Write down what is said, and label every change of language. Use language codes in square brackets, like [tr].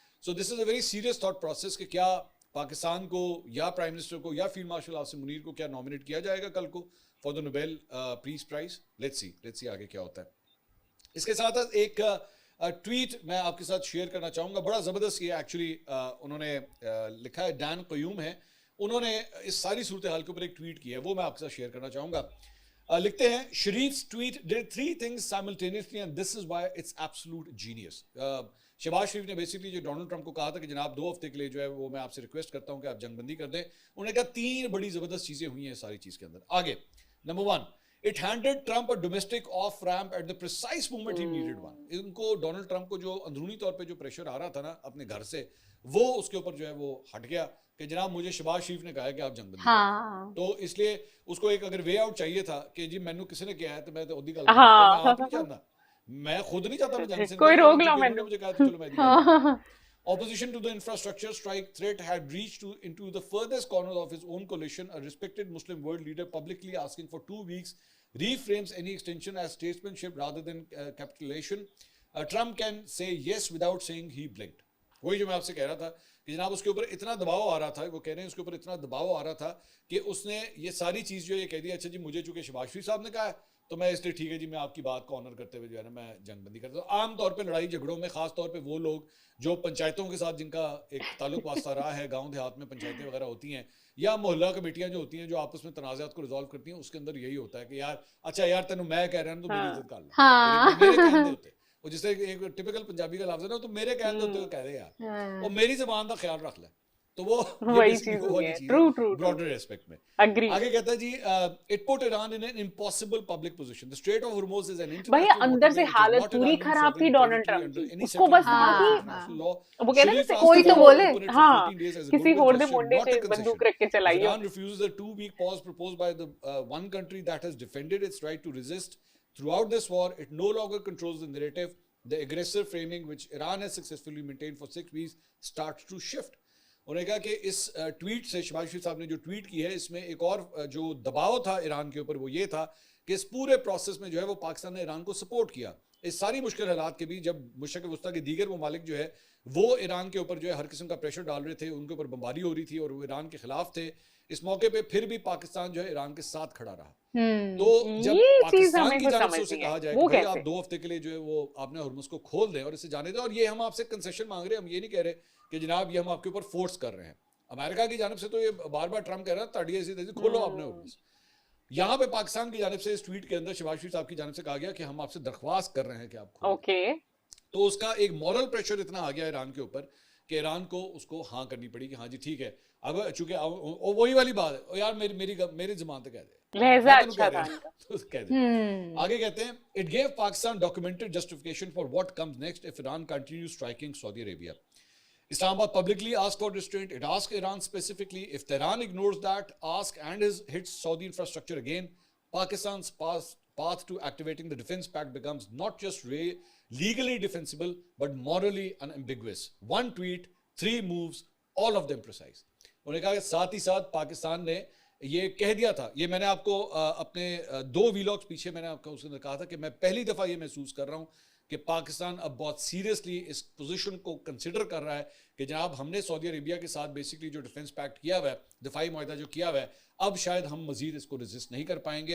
[en] so this is a very serious thought process [hi] कि क्या पाकिस्तान को या प्राइम मिनिस्टर को या फील्ड मार्शल आसिम मुनीर को क्या नॉमिनेट किया जाएगा कल को [en] For the Nobel peace prize. [hi] Let's see आगे क्या होता है। इसके साथ एक ट्वीट मैं आपके साथ शेयर करना चाहूंगा, बड़ा जबरदस्त ये एक्चुअली उन्होंने लिखा है, डैन कयूम है, उन्होंने इस सारी सूरत हाल के ऊपर एक ट्वीट किया है, वो मैं आपके साथ शेयर करना चाहूंगा। लिखते हैं, [en] Sharif's tweet did 3 things simultaneously and this is why it's absolute genius। [hi] Shahbaz शरीफ ने बेसिकली जो डोनाल्ड ट्रंप को कहा था कि जनाब 2 हफ्ते के लिए जो है वो मैं आपसे रिक्वेस्ट करता हूं कि आप जंगबंदी कर दें, उन्होंने कहा 3 बड़ी जबरदस्त चीजें हुई हैं सारी चीज के अंदर। आगे, number 1, [en] It handed Trump a domestic off ramp at the precise moment he needed one। [hi] इनको डोनाल्ड ट्रंप को जो अंदरूनी तौर पे जो प्रेशर आ रहा था ना अपने घर से, वो उसके ऊपर जो है वो हट गया कि जनाब मुझे शहबाज शरीफ ने कहा है कि आप जंगबंदी करें। तो इसलिए उसको एक अगर वे आउट चाहिए था कि जी मैनू किसी ने किया है तो मैं तो [pa] ओदी गल [hi] मैं आप नहीं चाहता, मैं खुद नहीं चाहता मैं जंग से कोई रोक लो मैंने, मुझे कहा चलो मैं [en] Opposition to the infrastructure strike threat had reached into the furthest corners of his own coalition. A respected Muslim world leader publicly asking for 2 weeks reframes any extension as statesmanship rather than capitulation. Trump can say yes without saying he blinked। [hi] वही जो मैं आपसे कह रहा था कि जनाब उसके ऊपर इतना दबाव आ रहा था, वो कह रहे हैं उसके ऊपर इतना दबाव आ रहा था कि उसने ये सारी चीज़ जो ये कह दी, अच्छा जी मुझे चूंकि शहबाज शरीफ साहब ने कहा है तो मैं इसलिए ठीक है जी मैं आपकी बात को ऑनर करते हुए जो है ना मैं जंगबंदी करता हूँ। आमतौर पे लड़ाई झगड़ों में खास तौर पे वो लोग जो पंचायतों के साथ जिनका एक ताल्लुक वास्ता रहा है, गांव देहात में पंचायतें वगैरह होती हैं या मोहल्ला कमेटियां जो होती हैं जो आपस में तनाज़ात को रिजॉल्व करती हैं, उसके अंदर यही होता है कि यार अच्छा यार तेनू मैं कह रहा हूं तो मेरी इज्जत कर लो, मेरे कहने होते वो जिससे एक टिपिकल पंजाबी का लफ्ज़ है ना, तो मेरे कहने होते कह दे यार, और मेरी ज़बान का ख्याल रख ले, तो वो वही चीज है। ट्रू ब्रॉडर एस्पेक्ट में। एग्री। आगे कहता है जी, [en] It put Iran in an impossible public position. The strait of Hormuz is an [hi] भाई अंदर से हालत पूरी खराब थी डोनाल्ड ट्रंप की, उसको बस था कि वो कहते हैं कोई तो बोले, हाँ किसी होड़े मोंडे से बंदूक रख के चलाइए। [en] Iran refuses a 2-week pause proposed by the one country that has defended its right to resist throughout this war. It no longer controls the narrative. The aggressive framing which Iran has successfully maintained for 6 weeks starts to shift। [hi] उन्होंने कहा कि इस tweet से शहबाज शरीफ साहब ने जो tweet की है इसमें एक और जो दबाव था ईरान के ऊपर वो ये था कि इस पूरे प्रोसेस में जो है वो पाकिस्तान ने ईरान को सपोर्ट किया इस सारी मुश्किल हालात के बीच, जब मशरक़ वस्ता के दीगर ममालिक जो है वो ईरान के ऊपर जो है हर किस्म का प्रेशर डाल रहे थे, उनके ऊपर बमबारी हो रही थी और वो ईरान के खिलाफ थे। इस मौके पे फिर भी पाकिस्तान जो है ईरान के साथ खड़ा रहा। तो जब पाकिस्तान की जानिब से उसे कहा जाए कि भाई आप 2 हफ्ते के लिए जो है वो आपने हुर्मुज़ को खोल दें और इसे जाने दें, और ये हम आपसे कंसेशन मांग रहे हैं, हम ये नहीं कह रहे कि जनाब ये हम आपके ऊपर फोर्स कर रहे हैं। अमेरिका की जानिब से तो ये बार बार ट्रम्प कह रहा है ताड़ी ऐसी तेजी खोलो आपने हुर्मुज़। यहाँ पे पाकिस्तान की जानिब से इस ट्वीट के अंदर शहबाज शरीफ साहब की जानिब से कहा गया कि हम आपसे दरख्वास्त कर रहे हैं कि आप खोलें। तो उसका एक मॉरल प्रेशर इतना आ गया ईरान के ऊपर कि ईरान को उसको हाँ करनी पड़ी कि हाँ जी ठीक है। अब चूंकि वही वाली बात है यार मेरी ज़बान तो कह दे, लहजा अच्छा था तो कह दे। आगे कहते हैं, [en] It gave Pakistan documented justification for what comes next if Iran continue striking Saudi Arabia. Islamabad publicly asked for restraint. It asked Iran specifically. If Tehran ignores that ask and hits Saudi infrastructure again, Pakistan's path to activating the defense pact becomes not just legally defensible but morally unambiguous. One tweet, 3 moves, all of them precise। [hi] उन्होंने कहा कि साथ ही साथ पाकिस्तान ने ये कह दिया था, ये मैंने आपको अपने 2 वीलॉग्स पीछे मैंने आपको उसके अंदर कहा था कि मैं पहली दफ़ा ये महसूस कर रहा हूँ कि पाकिस्तान अब बहुत सीरियसली इस पोजीशन को कंसिडर कर रहा है कि जनाब हमने सऊदी अरेबिया के साथ बेसिकली जो डिफेंस पैक्ट किया हुआ है, दिफाई मुआहदा जो किया हुआ है, अब शायद हम मजीद इसको रेजिस्ट नहीं कर पाएंगे।